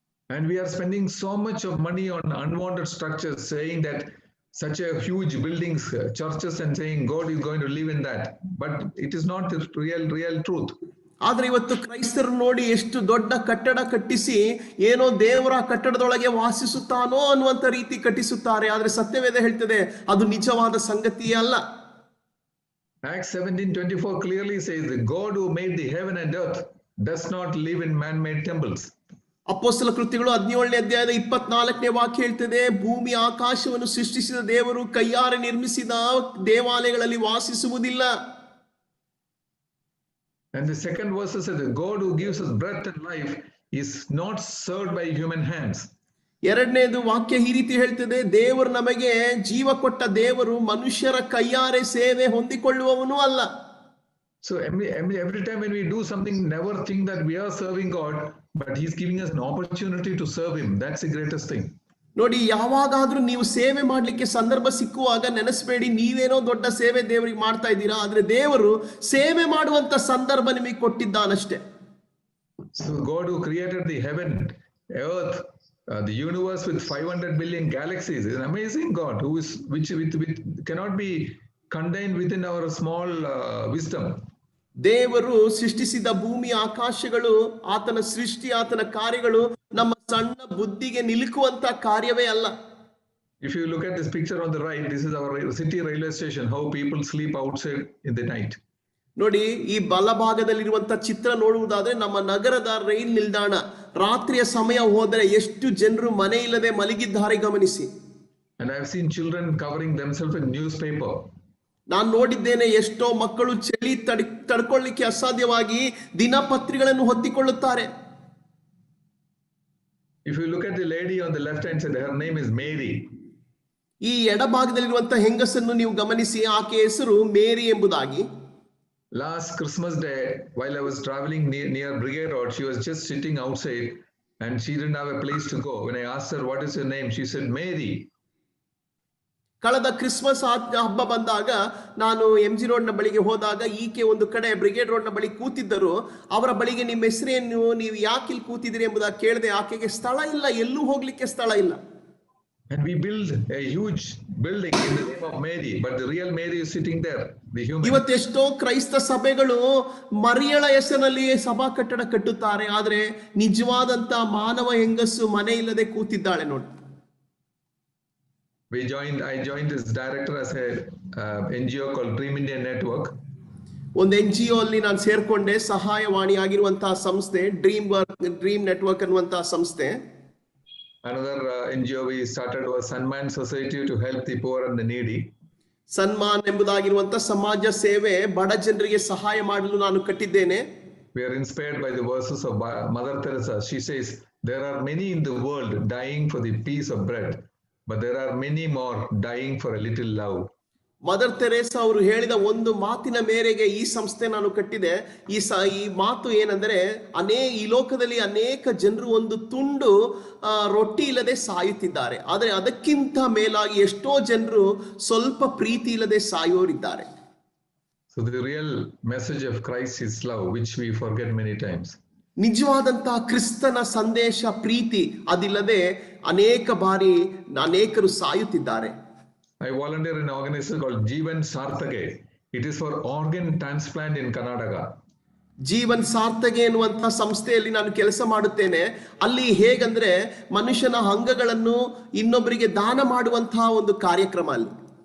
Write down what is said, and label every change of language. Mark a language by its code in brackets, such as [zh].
[en] And we are spending so much of money on unwanted structures, saying that such a huge buildings, churches, and saying God is going to live in that. But it is not the real truth. [kn] ಆದ್ರೆ ಇವತ್ತು ಕ್ರೈಸ್ತರು ನೋಡಿ ಎಷ್ಟು ದೊಡ್ಡ ಕಟ್ಟಡ ಕಟ್ಟಿಸಿ ಏನೋ ದೇವರ ಕಟ್ಟಡದೊಳಗೆ ವಾಸಿಸುತ್ತಾನೋ ಅನ್ನುವಂತ ರೀತಿ ಕಟ್ಟಿಸುತ್ತಾರೆ. ಆದ್ರೆ ಸತ್ಯವೇದ ಹೇಳ್ತದೆ ಅದು ನಿಜವಾದ ಸಂಗತಿಯೇ ಅಲ್ಲ. [en] Acts 17:24 clearly says that God who made the heaven and earth does not live in man-made temples. [kn] ಅಪೊಸ್ತಲ ಕೃತ್ಯಗಳು 17ನೇ ಅಧ್ಯಾಯದ 24ನೇ ವಾಕ್ಯ ಹೇಳ್ತದೆ, ಭೂಮಿ ಆಕಾಶವನ್ನು ಸೃಷ್ಟಿಸಿದ ದೇವರು ಕೈಯಾರೆ ನಿರ್ಮಿಸಿದ ದೇವಾಲಯಗಳಲ್ಲಿ ವಾಸಿಸುವುದಿಲ್ಲ. [en] And the second verse says that God who gives us breath and life is not served by human hands. [kn] ಎರಡನೇದು ವಾಕ್ಯ ಈ ರೀತಿ ಹೇಳ್ತದೆ, ದೇವರು ನಮಗೆ ಜೀವ ಕೊಟ್ಟ ದೇವರು ಮನುಷ್ಯರ ಕೈಯಾರೆ ಸೇವೆ ಹೊಂದಿಕೊಳ್ಳುವವನು ಅಲ್ಲ. [en] So every time when we do something, never think that we are serving God, but He's giving us an opportunity to serve Him. That's the greatest thing. [kn] ನೋಡಿ, ಯಾವಾಗಾದ್ರೂ ನೀವು ಸೇವೆ ಮಾಡ್ಲಿಕ್ಕೆ ಸಂದರ್ಭ ಸಿಕ್ಕುವಾಗ ನೆನೆಸಬೇಡಿ ನೀವೇನೋ ದೊಡ್ಡ ಸೇವೆ ದೇವರಿಗೆ ಮಾಡ್ತಾ ಇದ್ದೀರಾ, ಆದ್ರೆ ದೇವರು ಸೇವೆ ಮಾಡುವಂತ ಸಂದರ್ಭ ನಿಮಗೆ ಕೊಟ್ಟಿದ್ದಾನಷ್ಟೇ. [en] So God who created the heaven, earth, the universe with 500 billion galaxies is an amazing God who is which cannot be contained within our small wisdom. [kn] ದೇವರು ಸೃಷ್ಟಿಸಿದ ಭೂಮಿ ಆಕಾಶಗಳು, ಆತನ ಸೃಷ್ಟಿ, ಆತನ ಕಾರ್ಯಗಳು ನಮ್ಮ ಸಣ್ಣ ಬುದ್ಧಿಗೆ ನಿಲುಕುವಂತ ಕಾರ್ಯವೇ ಅಲ್ಲ. [en] If you look at this picture on the right, this is our city railway station, how people sleep outside in the night. [kn] ನೋಡಿ, ಈ ಬಲಭಾಗದಲ್ಲಿರುವಂತ ಚಿತ್ರ ನೋಡುವುದಾದ್ರೆ ನಮ್ಮ ನಗರದ ರೈಲ್ ನಿಲ್ದಾಣ, ರಾತ್ರಿಯ ಸಮಯ ಹೋದರೆ ಎಷ್ಟು ಜನರು ಮನೆ ಇಲ್ಲದೆ ಮಲಗಿದ್ದಾರೆ ಗಮನಿಸಿ. [en] And I have seen children covering themselves in newspaper. [kn] ನಾನು ನೋಡಿದ್ದೇನೆ ಎಷ್ಟೋ ಮಕ್ಕಳು ಚಳಿ ತಡ್ಕೊಳ್ಳಿಕ್ಕೆ ಅಸಾಧ್ಯವಾಗಿ ದಿನಪತ್ರಿಕೆಗಳನ್ನು ಹೊತ್ತಿಕೊಳ್ಳುತ್ತಾರೆ. [en] If you look at the lady on the left hand side, her name is Mary. [kn] ಈ ಎಡಭಾಗದಲ್ಲಿರುವಂತಹ ಹೆಂಗಸನ್ನು ನೀವು ಗಮನಿಸಿ, ಆಕೆ ಹೆಸರು ಮೇರಿ ಎಂಬುದಾಗಿ. [en] Last Christmas day, while I was traveling near Brigade Road, she was just sitting outside and she didn't have a place to go. When I asked her, what is your name? She said, Mary. [kn] ಕಳೆದ Christmas ಹಬ್ಬ ಬಂದಾಗ ನಾನು MG ರೋಡ್ನ ಬಳಿಗೆ ಹೋದಾಗ ಈಕೆ ಒಂದು ಕಡೆ brigade ರೋಡ್ನ ಬಳಿ ಕೂತಿದ್ದರು. ಅವರ ಬಳಿಗೆ ನಿಮ್ಮ ಹೆಸರೇನು, ನೀವು ಯಾಕೆ ಇಲ್ಲಿ ಕೂತಿದ್ದೀರಿ ಎಂಬುದಾಗಿ ಕೇಳಿದೆ. ಆಕೆಗೆ ಸ್ಥಳ ಇಲ್ಲ, ಎಲ್ಲೂ ಹೋಗ್ಲಿಕ್ಕೆ ಸ್ಥಳ ಇಲ್ಲ. [en] And we build a huge building in the name of Mary, but the real Mary is sitting there, the human. [kn] ಇವತ್ತೆಷ್ಟೋ ಕ್ರೈಸ್ತ ಸಭೆಗಳು ಮರಿಯಳ ಹೆಸರಿನಲ್ಲಿ ಸಭಾ ಕಟ್ಟಡ ಕಟ್ಟುತ್ತಾರೆ, ಆದ್ರೆ ನಿಜವಾದಂತ ಮಾನವ ಹೆಂಗಸು ಮನೆ ಇಲ್ಲದೆ ಕೂತಿದ್ದಾಳೆ ನೋಡಿ. [en] I joined this director as a NGO called Dream India Network. [kn] ಒಂದು NGO ಅಲ್ಲಿ ನಾನು ಸೇರ್ಕೊಂಡೆ, ಸಹಾಯವಾಣಿ ಆಗಿರುವಂತಹ ಸಂಸ್ಥೆ ಡ್ರೀಮ್ ನೆಟ್ವರ್ಕ್ ಅನ್ನುವಂತಹ ಸಂಸ್ಥೆ. [en] Another NGO we started was Sanman Society to help the poor and the needy. [kn] Samman ಎಂಬುದಾಗಿರುವಂತಹ ಸಮಾಜ ಸೇವೆ, ಬಡ ಜನರಿಗೆ ಸಹಾಯ ಮಾಡಲು ನಾನು ಕಟ್ಟಿದ್ದೇನೆ. [en] We are inspired by the verses of Mother Teresa. She says, there are many in the world dying for the piece of bread, but there are many more dying for a little love. [kn] Mother Teresa ಅವರು ಹೇಳಿದ ಒಂದು ಮಾತಿನ ಮೇರೆಗೆ ಈ ಸಂಸ್ಥೆ ನಾನು ಕಟ್ಟಿದೆ. ಈ ಮಾತು ಏನಂದ್ರೆ, ಈ ಲೋಕದಲ್ಲಿ ಅನೇಕ ಜನರು ಒಂದು ತುಂಡು ರೊಟ್ಟಿ ಇಲ್ಲದೆ ಸಾಯುತ್ತಿದ್ದಾರೆ, ಆದರೆ ಅದಕ್ಕಿಂತ ಮೇಲಾಗಿ ಎಷ್ಟೋ ಜನರು ಸ್ವಲ್ಪ ಪ್ರೀತಿ ಇಲ್ಲದೆ ಸಾಯೋರಿದ್ದಾರೆ. [en] So the real message of Christ is love, which we forget many times. [kn] ನಿಜವಾದಂತಹ ಕ್ರಿಸ್ತನ ಸಂದೇಶ ಪ್ರೀತಿ, ಅದಿಲ್ಲದೆ ಅನೇಕ ಬಾರಿ ಅನೇಕರು ಸಾಯುತ್ತಿದ್ದಾರೆ. [en] I volunteer in an organization called Jeevan Sarthage. It is for organ transplant in Karnataka. [kn] Jeevan ಸಾರ್ಥಗೆ ಎನ್ನುವಂತಹ ಸಂಸ್ಥೆಯಲ್ಲಿ ನಾನು ಕೆಲಸ ಮಾಡುತ್ತೇನೆ. ಅಲ್ಲಿ ಹೇಗಂದ್ರೆ ಮನುಷ್ಯನ ಅಂಗಗಳನ್ನು ಇನ್ನೊಬ್ಬರಿಗೆ ದಾನ ಮಾಡುವಂತಹ ಒಂದು ಕಾರ್ಯಕ್ರಮ ಅಲ್ಲಿ.